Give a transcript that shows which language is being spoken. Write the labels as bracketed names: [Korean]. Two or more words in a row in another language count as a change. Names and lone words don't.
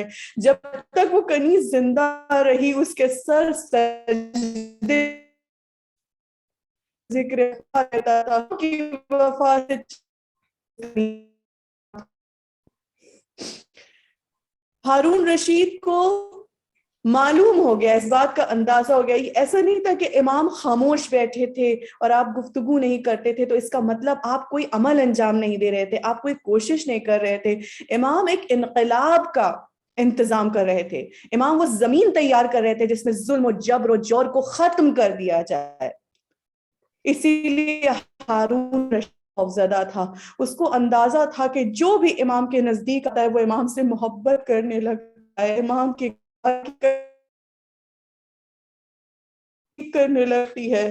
[Urdu] جب تک وہ کنیز زندہ رہی اس کے سر سجدے ذکر رہتا تھا کہ وفات ہارون رشید کو معلوم ہو گیا، اس بات کا اندازہ ہو گیا. ایسا نہیں تھا کہ امام خاموش بیٹھے تھے اور آپ گفتگو نہیں کرتے تھے تو اس کا مطلب آپ کوئی عمل انجام نہیں دے رہے تھے، آپ کوئی کوشش نہیں کر رہے تھے. امام ایک انقلاب کا انتظام کر رہے تھے، امام وہ زمین تیار کر رہے تھے جس میں ظلم و جبر و جور کو ختم کر دیا جائے. اسی لیے ہارون رشید خوفزدہ تھا، اس کو اندازہ تھا کہ جو بھی امام کے نزدیک آتا ہے وہ امام سے محبت کرنے لگتا ہے، امام کے کرنے لگتی ہے.